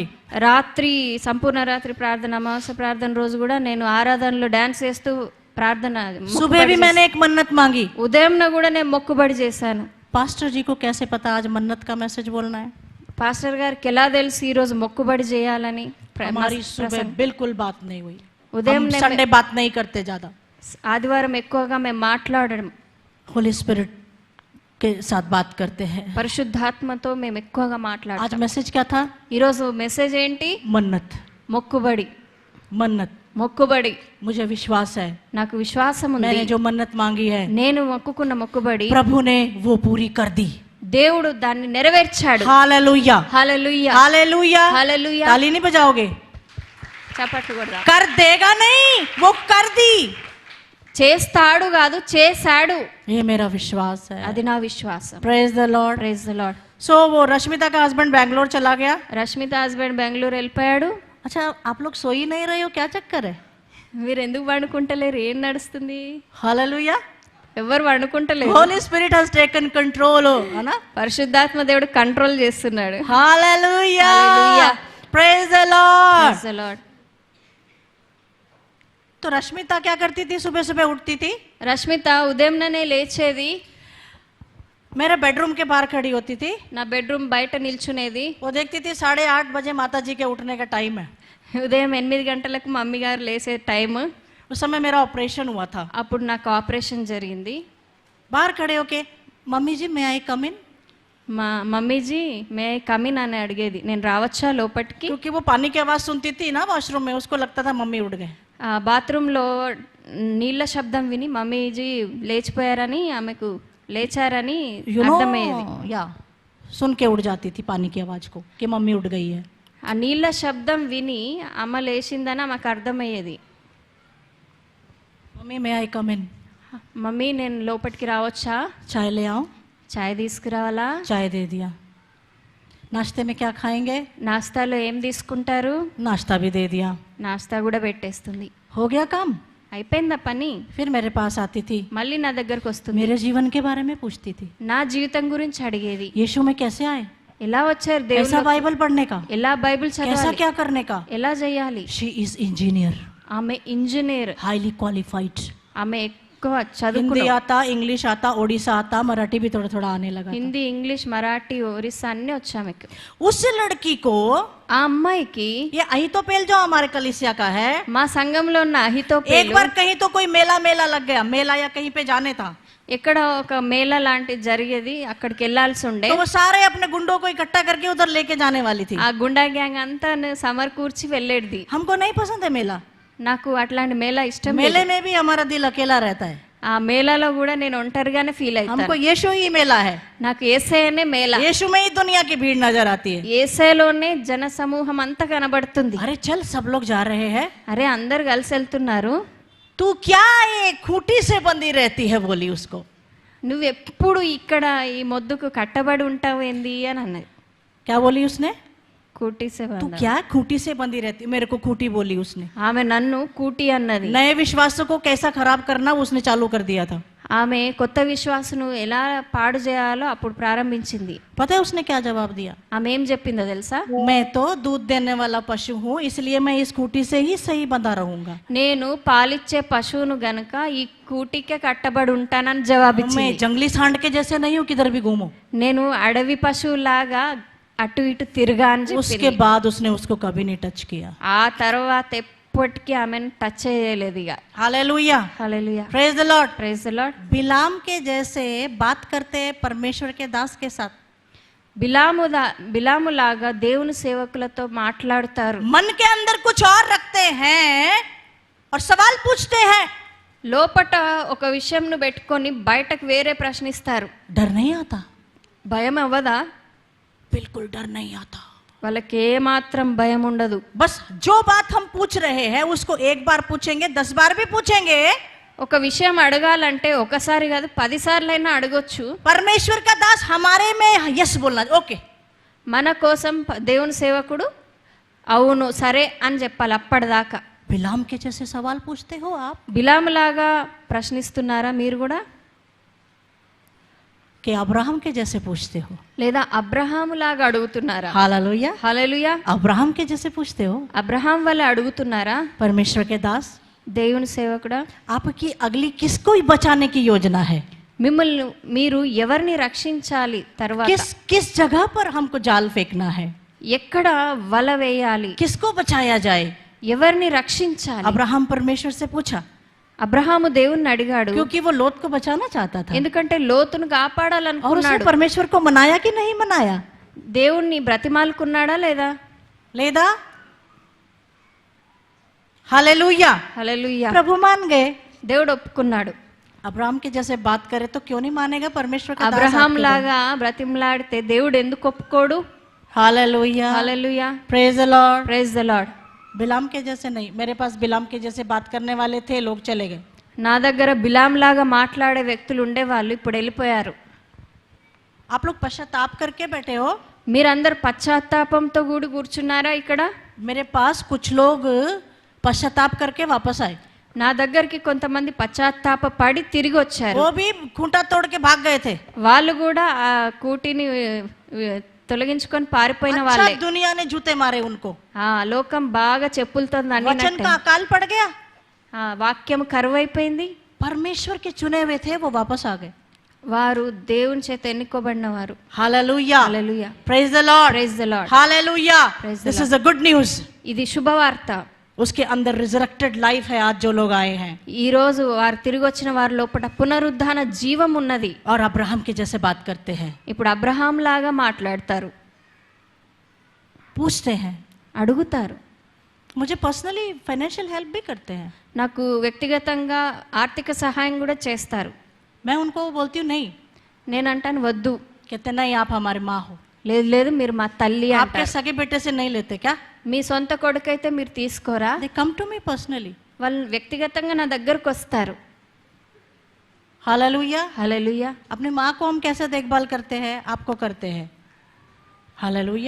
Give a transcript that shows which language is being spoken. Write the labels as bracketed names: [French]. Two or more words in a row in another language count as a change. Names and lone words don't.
[Telugu] రాత్రి సంపూర్ణ రాత్రి ప్రార్థన, అమావాస్య ప్రార్థన రోజు కూడా నేను ఆరాధనలో డాన్స్ చేస్తూ ప్రార్థన, [Hindi] सुबह भी मैंने एक मन्नत मांगी। [Telugu] ఉదయంన కూడా నేను మొక్కుబడి చేశాను. [Hindi] पास्टर जी को कैसे पता आज मन्नत का मैसेज बोलना है? [Telugu] పాస్టర్ గారికి ఎలా తెలుసు ఈ రోజు మొక్కుబడి చేయాలని? [Hindi] हमारी सुबह बिल्कुल बात नहीं हुई। [Telugu] ఉదయం [Hindi] हम संडे बात नहीं करते ज्यादा, [Telugu] ఆదివారం ఎక్కువగా మేము మాట్లాడడం, [English] Holy Spirit [Hindi] के साथ बात करते हैं। [Telugu] పరిశుద్ధాత్మతో మేము ఎక్కువగా మాట్లాడతాం. [Hindi] आज मैसेज क्या था? [Telugu] ఈరోజు మెసేజ్ ఏంటి? [Hindi] मन्नत। [Telugu] మొక్కుబడి. [Hindi] मन्नत, [Telugu] మొక్కుబడి. [Hindi] मुझे विश्वास है, [Telugu] నాకు విశ్వాసం ఉంది, [Hindi] मैंने जो मन्नत मांगी है [Telugu] నేను మొక్కుకున్న మొక్కుబడి [Hindi] प्रभु ने वो पूरी कर दी। [Telugu] దేవుడు దాన్ని నెరవేర్చాడు. [Hindi] हालेलुया, [Telugu] హల్లెలూయా, [Hindi] हालेलुया। [Telugu] హల్లెలూయా. [Hindi] ताली नहीं बजाओगे? [Telugu] చప్పట్లు కొడదాం. [Hindi] कर देगा नहीं, वो कर दी। [Telugu] చేస్తాడు కాదు, చేశాడు. [Hindi] ये मेरा विश्वास है। [Telugu] అది నా విశ్వాసం. [English] Praise the Lord. Praise the Lord. [Hindi] सो वो रश्मिता का हस्बैंड बैंगलोर चला गया। [Telugu] రష్మిత హస్బెండ్ బెంగళూరు వెళ్ళిపోయాడు. [Hindi] अच्छा, आप लोग सो ही नहीं रहे हो, क्या चक्कर है? [Telugu] మీరు ఎందుకు వండుకుంటలేరు? ఏం నడుస్తుంది? [Hindi] हालेलुया। [Telugu] ఎవరు వండుకుంటలేరు. [English] Holy Spirit has taken control, है ना? [Telugu] పరిశుద్ధాత్మ దేవుడు కంట్రోల్ చేస్తున్నాడు. [Hindi] हालेलुया, हालेलुया। [English] Praise the Lord. Praise the Lord. [Hindi] तो रश्मिता क्या करती थी? सुबह सुबह उठती थी, [Telugu] రష్మిత ఉదయంనే లేచేది, [Hindi] मेरे बेडरूम के बाहर खड़ी होती थी, [Telugu] నా బెడ్రూమ్ బయట నిల్చునేది. [Hindi] वो देखती थी 8:30 बजे माता जी के उठने का टाइम है। [Telugu] ఉదయం 8 గంటలకు మమ్మీ గారు లేసే టైం. [Hindi] उस समय मेरा ऑपरेशन हुआ था। [Telugu] అప్పుడు నాకు ఆపరేషన్ జరిగింది. [Hindi] बाहर खड़े होके, मम्मी जी [English] may I come in, [Telugu] మా మమ్మీజీ [English] may come in [Telugu] అని అడిగేది. నేను రావచ్చా లోపటికి? [Hindi] क्योंकि वो पानी की आवाज सुनती थी ना वॉशरूम में, उसको लगता था मम्मी उठ गए। [Telugu] ఆ బాత్రూంలో నీళ్ళ శబ్దం విని మమ్మీజీ లేచిపోయారని, ఆమెకు లేచారని అర్థమయ్యేది. [Hindi] या सुन के उठ जाती थी पानी की आवाज को कि मम्मी उठ गई है। [Telugu] ఆ నీళ్ళ శబ్దం విని అమ్మ లేచిందని ఆమెకు అర్థమయ్యేది. [Hindi] मम्मी [English] may I come in, [Telugu] మమ్మీ నేను లోపలికి రావచ్చా? [Hindi] चाय ले आओ। [Telugu] చాయ్ తీసుకురావాలా? [Hindi] चाय दे दिया। नाश्ते में क्या खाएंगे? [Telugu] నాస్తాలో ఏం తీసుకుంటారు? [Hindi] नाश्ता भी दे दिया। [Telugu] నాస్తా కూడా పెట్టేస్తుంది. [Hindi] हो गया काम। [Telugu] అయిపోయిందా పని? [Hindi] फिर मेरे पास आती थी, [Telugu] మళ్ళీ నా దగ్గరకు వస్తుంది. [Hindi] मेरे जीवन के बारे में पूछती थी, [Telugu] నా జీవితం గురించి అడిగేది. [Hindi] यीशु में कैसे आए, [Telugu] ఎలా వచ్చారు [Hindi] कैसा [Telugu] దేవుడు? [Hindi] बाइबल पढ़ने का, [Telugu] ఎలా బైబిల్ [Hindi] कैसा [Telugu] చదవాలి? [Hindi] क्या करने का। [Telugu] ఎలా చేయాలి? [English] She is engineer, [Telugu] ఆమె ఇంజనీర్. [English] Highly qualified. [Telugu] ఆమె ఎక్కువ [Hindi] हिंदी [Telugu] చదువుకున్న, [Hindi] आता, इंग्लिश आता, ओडिशा आता, मराठी भी थोड़ा थोड़ा आने लगा था। [Telugu] హిందీ, ఇంగ్లీష్, మరాఠీ, ఒరిస్సా అన్ని వచ్చు ఆమెకు. [Hindi] उस लड़की को, [Telugu] ఆ అమ్మాయికి [Hindi] ये अहीतोपेल जो हमारे कलीसिया का है, [Telugu] మా సంఘంలో ఉన్న [Hindi] एक [Telugu] అహితోపేలు, [Hindi] बार कहीं तो कोई मेला मेला लग गया, मेला या कहीं पे जाने था, [Telugu] ఎక్కడ ఒక మేళ లాంటిది జరిగేది, అక్కడికి వెళ్ళాల్సి ఉండే. [Hindi] तो वो सारे अपने गुंडों को इकट्ठा करके उधर लेके जाने वाली थी। [Telugu] ఆ గుండా గ్యాంగ్ అంతా సమర్కూర్చి వెళ్ళేది. [Hindi] हमको नहीं पसंद है मेला, [Telugu] నాకు అట్లాంటి మేళ ఇష్టం లేదు. [Hindi] मेले में भी हमारा दिल अकेला रहता है। [Telugu] ఆ మేళలో కూడా నేను ఒంటరిగానే ఫీల్ [Hindi] हमको [Telugu] అవుతాను. [Hindi] यीशु ही मेला है, [Telugu] నాకు ఏసైనే మేళ. [Hindi] यीशु में ही दुनिया की भीड़ नजर आती है। [Telugu] ఏసైలోనే జన సమూహం అంతా కనబడుతుంది. [Hindi] अरे चल, सब लोग जा रहे हैं, [Telugu] అరే అందరు కలిసి వెళ్తున్నారు, [Hindi] तू क्या ये खूंटी से बंधी रहती है, बोली उसको। [Telugu] నువ్వు ఎప్పుడు ఇక్కడ ఈ మొద్దుకు కట్టబడి ఉంటావు ఏంది అని అన్నది. [Hindi] क्या बोली उसने? खूंटी से तू బంధ. क्या खूंटी से बंधी रहती, मेरे को खूंटी बोली उसने। [Telugu] ఆమె నన్ను కూటి అన్నది. [Hindi] नए विश्वासों को कैसा खराब करना उसने चालू कर दिया था। [Telugu] ఆమె కొత్త విశ్వాసును ఎలా పాడు చేయాలో అప్పుడు ప్రారంభించింది. [Hindi] पता है उसने क्या जवाब दिया? [Telugu] ఆమె ఏం చెప్పిందో తెలుసా? [Hindi] मैं तो दूध देने वाला पशु हूँ, इसलिए मैं इस खूंटी से ही सही बंधा रहूंगा। [Telugu] నేను పాలిచ్చే పశువును గనుక ఈ కూటికే కట్టబడి ఉంటానని జవాబిచ్చింది. [Hindi] मैं जंगली सांड के जैसे नहीं हूँ किधर भी घूमूं। [Telugu] నేను అడవి పశువులాగా అటు ఇటు తిరుగా అని [Hindi] उसके [Telugu] చెప్పింది. [Hindi] बाद उसने उसको कभी नहीं टच किया। [Telugu] ఆ తర్వాత ఎప్పటికీ ఆమెను టచ్ చేయలేదు ఇక. [Hindi] हालेलुया, [Telugu] హల్లెలూయా, [English] Praise the Lord. Praise the Lord. [Hindi] बिलाम के जैसे बात करते परमेश्वर के दास के साथ, [Telugu] బిలాములాగా దేవుని సేవకులతో మాట్లాడతారు. [Hindi] मन के अंदर कुछ और रखते हैं और सवाल पूछते हैं, [Telugu] లోపట ఒక విషయంను పెట్టుకొని బయటకు వేరే ప్రశ్నిస్తారు. [Hindi] डर नहीं आता, [Telugu] భయం అవ్వదా? [Hindi] बिल्कुल डर नहीं आता. [Telugu] వాళ్ళకి ఏమాత్రం భయం ఉండదు. [Hindi] बस जो बात हम पूछ रहे हैं उसको एक बार पूछेंगे, 10 बार भी पूछेंगे. [Telugu] ఒక విషయం అడగాలంటే ఒకసారి కాదు 10 సార్లైనా అడగొచ్చు. [Hindi] परमेश्वर का दास हमारे में यस बोलना, ओके. [Telugu] మన కోసం దేవుని సేవకుడు అవును సరే అని చెప్పాలి. అప్పటిదాకా [Hindi] बिलाम के जैसे सवाल पूछते हो आप [Telugu] బిలాములాగా ప్రశ్నిస్తున్నారా మీరు కూడా? [Hindi] कि अब्राहम के जैसे पूछते हो? [Telugu] లేదా అబ్రహాములాగా అడుగుతున్నారా? [Hindi] हालेलुया. [Telugu] హల్లెలూయా. [Hindi] अब्राहम के जैसे पूछते हो? [Telugu] అబ్రహాం వల్ల అడుగుతున్నారా? [Hindi] परमेश्वर के दास, [Telugu] దేవుని సేవకుడా, [Hindi] आपकी अगली किसको बचाने की योजना है? [Telugu] మిమ్మల్ని మీరు ఎవరిని రక్షించాలి? తర్వాత [Hindi] किस जगह पर हमको जाल फेंकना है? [Telugu] ఎక్కడ వల వేయాలి? [Hindi] किसको बचाया जाए? [Telugu] ఎవరిని రక్షించాలి? [Hindi] अब्राहम परमेश्वर से पूछा, [Telugu] అబ్రహాము దేవుణ్ణి అడిగాడు. [Hindi] क्योंकि वो लोत को बचाना चाहता था. [Telugu] ఎందుకంటే లోతును [Hindi] और उसने [Telugu] కాపాడాలనుకున్నాడు. [Hindi] परमेश्वर को मनाया कि नहीं मनाया? [Telugu] దేవుణ్ణి బ్రతిమాలుకున్నాడా లేదా? लेदा. हालेलुया. హల్లెలూయా. [Hindi] प्रभु मान गए. [Telugu] దేవుడు ఒప్పుకున్నాడు. [Hindi] अब्राहम के जैसे बात करे तो क्यों नहीं मानेगा परमेश्वर का दास [Telugu] అబ్రహాం [Hindi] आपके [Telugu] లాగా బ్రతిమలాడితే దేవుడు ఎందుకు ఒప్పుకోడు? [Hindi] लिए? हालेलुया. [Telugu] హల్లెలూయా. [English] Praise the Lord. Praise the Lord. [Hindi] बिलाम के जैसे नहीं, मेरे पास बिलाम के जैसे बात करने वाले थे, लोग चले गए. [Telugu] నా దగ్గర బిలాం లాగా మాట్లాడే వ్యక్తులు ఉండేవాళ్ళు, ఇప్పుడు వెళ్ళిపోయారు. [Hindi] आप लोग पश्चाताप करके बैठे हो. [Telugu] మీరందరు పశ్చాత్తాపంతో కూర్చున్నారా ఇక్కడ? [Hindi] मेरे पास कुछ लोग पश्चाताप करके वापस आए. [Telugu] నా దగ్గరికి కొంతమంది పశ్చాత్తాప పడి తిరిగి వచ్చారు. [Hindi] वो भी खूंटा तोड़ के भाग गए थे. [Telugu] వాళ్ళు కూడా ఆ కూటిని తొలగించుకొని పారిపోయిన [Hindi] अच्छा [Telugu] వాళ్ళే. [Hindi] दुनिया ने जूते मारे उनको. [Telugu] ఆ లోకం బాగా చెప్పులతో [Hindi] वचन का अकाल पड़ गया. [Telugu] వాక్యం కరువైపోయింది. [Hindi] परमेश्वर के चुने हुए थे, वो वापस आ गए. [Telugu] వారు దేవుని చేత ఎన్నుకోబడిన వారు. [Hindi] हालेलुया. [Telugu] హల్లెలూయా. [English] Praise the Lord. Praise the Lord. [Hindi] हालेलुया. [English] Praise the This is the good news. [Telugu] ఇది శుభవార్త. [Hindi] उसके अंदर [English] resurrected life [Hindi] है आज जो लोग आए हैं. [Telugu] ఈ రోజు వారు తిరిగి వచ్చిన వారి లోపల పునరుద్ధాన జీవం ఉన్నది. [Hindi] और अब्राहम के जैसे बात करते हैं, [Telugu] ఇప్పుడు అబ్రహాం లాగా మాట్లాడతారు, [Hindi] पूछते हैं. [Telugu] అడుగుతారు. [Hindi] मुझे [English] personally financial help [Hindi] भी करते हैं. [Telugu] నాకు వ్యక్తిగతంగా ఆర్థిక సహాయం కూడా చేస్తారు. [Hindi] मैं उनको बोलती हूँ नहीं. [Telugu] నేను అంటాను వద్దు. [Hindi] कहते नहीं, आप हमारी माँ हो. [Telugu] లేదు లేదు మీరు మా తల్లి [Hindi] आपके [Telugu] అంటారు. [Hindi] सगे बेटे से नहीं लेते क्या? [Telugu] మీ సొంత కొడుకైతే మీరు తీసుకోరా? [English] They come to me personally. [Telugu] వాళ్ళు వ్యక్తిగతంగా నా దగ్గరకు వస్తారు. [Hindi] हालेलुया. [Telugu] హల్లెలూయా. [Hindi] अपनी माँ को हम कैसे देखभाल करते हैं, आपको करते हैं. हालेलुया.